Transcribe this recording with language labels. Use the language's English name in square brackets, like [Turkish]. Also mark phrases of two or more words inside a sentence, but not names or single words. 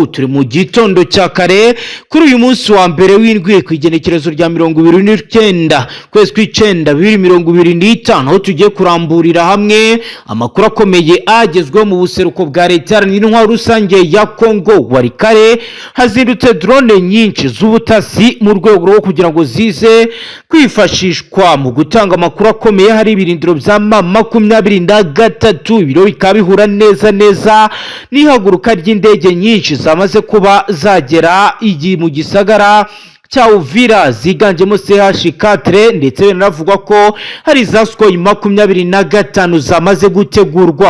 [Rundi] Turi mu gitondo cya kare kuri uyu munsi wa mbere w'indwi ku igenekerezo rya 29 kwezi kw'icenda 2025 aho tugiye kuramburira hamwe amakuru akomeye agezwe mu buseruko bwa leta n'intwaro rusange ya Kongo. Warikare hazindutse drone nyinshi z'ubutasi mu rwego rwo kugira ngo zize kwifashishwa mu gutanga amakuru akomeye. Hari ibirindiro bya M23 ibiro bikaba bihura neza n'ihaguruka ry'indege nyinshi zamaze kuba zagera mu gisagara cha Uvira ziganjemo CH4 ndetse biravugwa ko hari za Sukhoi 25 zamaze gutegurwa.